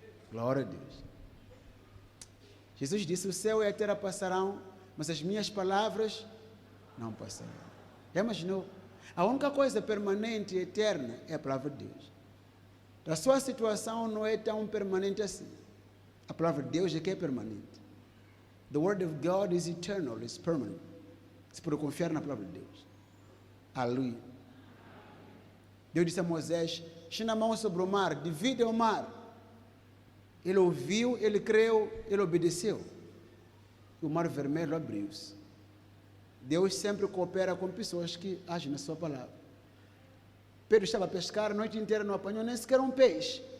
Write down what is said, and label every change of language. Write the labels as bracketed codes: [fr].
[pt] Glória a Deus. Jesus disse: o céu e a terra passarão, mas as minhas palavras não passarão. Já imaginou? A única coisa permanente e eterna é a palavra de Deus. A sua situação não é tão permanente assim. A palavra de Deus é que é permanente. [en] The word of God is eternal, is permanent. [pt] Você pode confiar na palavra de Deus. Aleluia. Deus disse a Moisés: estenda a mão sobre o mar, divide o mar. Ele ouviu, ele creu, ele obedeceu. E o mar vermelho abriu-se. Deus sempre coopera com pessoas que agem na sua palavra. Pedro estava a pescar, a noite inteira não apanhou nem sequer um peixe.